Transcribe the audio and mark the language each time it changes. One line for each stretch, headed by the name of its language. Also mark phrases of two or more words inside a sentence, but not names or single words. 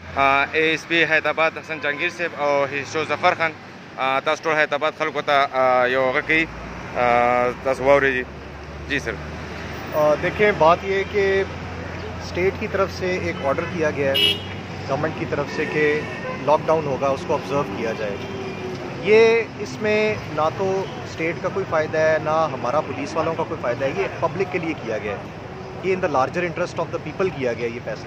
Pashto: ASP حیدرآباد حسن جهانگیر صاحب او شو ظفر خان تاسو ټول حیدرآباد خلکو ته یو غږ کوي تاسو واورئ.
Urdu: جی سر. دیکھیں بات یہ ہے کہ اسٹیٹ کی طرف سے ایک آرڈر کیا گیا ہے گورنمنٹ کی طرف سے کہ لاک ڈاؤن ہوگا, اس کو آبزرو کیا جائے. یہ اس میں نہ تو اسٹیٹ کا کوئی فائدہ ہے نہ ہمارا پولیس والوں کا کوئی فائدہ ہے, یہ پبلک کے لیے کیا گیا ہے, یہ
English: in the larger interest of the people
Urdu: کیا گیا یہ فیصلہ.